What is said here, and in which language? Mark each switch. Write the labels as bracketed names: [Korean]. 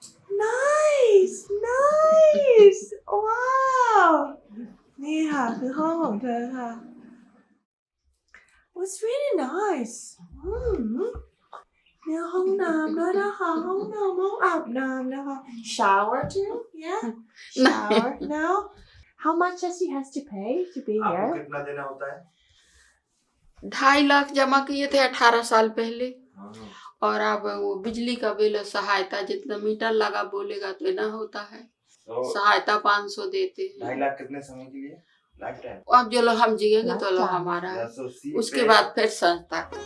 [English] Nice! Nice! Wow! [Thai] นี่ค่ะคือห้องของเธอค่ะ [English] It's really nice [Thai] เนี่ยห้องน้ำด้วยนะคะห้องน้ำห้องอาบน้ำนะคะ [English] Shower too? Yeah? Shower? No? How much does he has to pay to be here? [Hindi] आपको कितना देना होता है? 2.5 लाख जमा किए थे 18 साल पहले और अब वो बिजली का बिल सहायता जितना मीटर लगा बोलेगा तो इतना होता है तो सहायता 500 देते हैं 2.5 लाख कितने समय के लिए? Life time. अब जो लोग हम जिएंगे तो लोग हमारा है उसके बाद फिर संस्था